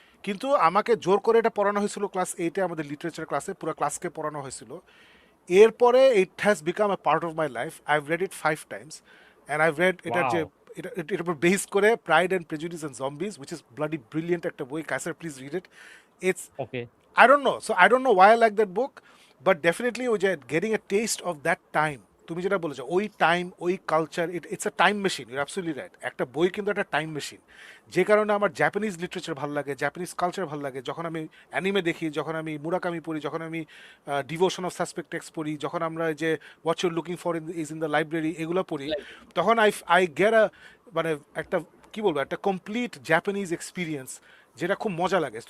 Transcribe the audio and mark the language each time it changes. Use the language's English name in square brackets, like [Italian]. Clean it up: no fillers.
[Bangla] কিন্তু আমাকে জোর করে এটা পড়ানো হয়েছিল ক্লাস 8-এ, আমাদের লিটারেচার ক্লাসে পুরো ক্লাসকে পড়ানো হয়েছিল। এরপরে [English] It has become a part of my life. I have read it 5 times and I have read [Bangla] এটার যে [English] wow [Bangla] এটার উপর বেস করে pride and prejudice and জম্বিজ, [English] which is bloody brilliant [Bangla] একটা বই। [English] Kaisar, please read it. It's okay I don't know. So I don't know why I like that book, but definitely [Bangla] ওই যে [English] getting a taste of that time, [Bangla] তুমি যেটা বলেছো ওই time ওই culture, [English] It's a time machine, your absolutely right. [Bangla] একটা বই কিন্তু একটা টাইম মেশিন। যে কারণে আমার জাপানিজ লিটারেচার ভালো লাগে, জাপানিজ কালচার ভালো লাগে, যখন আমি অ্যানিমে দেখি, যখন আমি মুরাকামি পড়ি, যখন আমি ডিভোশন অফ সাসপেক্ট টেক্সট পড়ি, যখন আমরা যে what your looking for is in the library এগুলো পড়ি, তখন আই গেট আ মানে একটা কি বলবো একটা কমপ্লিট জাপানিজ এক্সপিরিয়েন্স, যেটা খুব মজা লাগে।